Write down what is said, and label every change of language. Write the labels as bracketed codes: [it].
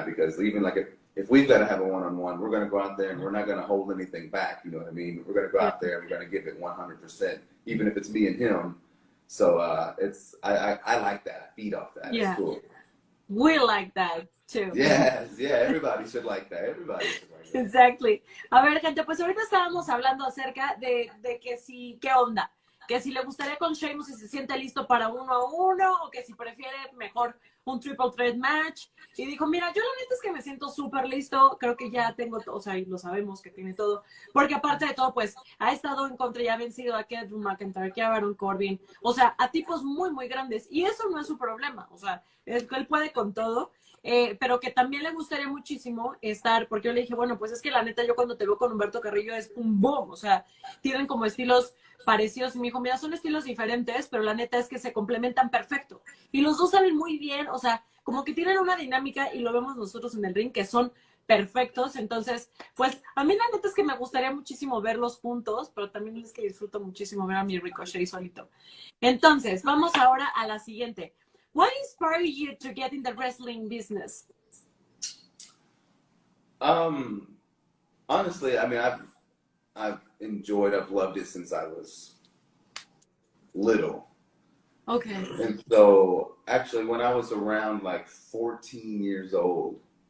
[en] Because even like if we've got to have a one-on-one, we're going to go out there and we're not going to hold anything back. You know what I mean? We're going to go out there and we're going to give it 100%, even if it's me and him. So I like that. I feed off that. Yeah. It's cool. We like that too. Yes, everybody should like that. Everybody should like that. Exactly. [es] A ver, gente, pues ahorita estábamos hablando acerca de que si, ¿qué onda? Que si le gustaría con Sheamus, si se siente listo para 1-1, o que si prefiere mejor un triple threat match. Y dijo, mira, yo la neta es que me siento súper listo, creo que ya tengo todo, o sea, y lo sabemos que tiene todo, porque aparte de todo, pues, ha estado en contra y ha vencido a Drew McIntyre, a Baron Corbin, o sea, a tipos muy, muy grandes, y eso no es su problema, o sea, él puede con todo, pero que también le gustaría muchísimo estar, porque yo le dije, bueno, pues es que la neta, yo cuando te veo con Humberto Carrillo es un boom, o sea, tienen como estilos parecidos, y me dijo, mira, son estilos diferentes, pero la neta es que se complementan perfecto, y los dos saben muy bien, o sea, como que tienen una dinámica, y lo vemos nosotros en el ring, que son perfectos. Entonces, pues, a mí la neta es que me gustaría muchísimo verlos juntos, pero también es que disfruto muchísimo ver a mi Ricochet solito. Entonces, vamos ahora a la siguiente. [en] What inspired you to get in the wrestling business? Honestly, I mean, I've loved it since I was little. Okay. And so, actually, when I was around like 14 years old,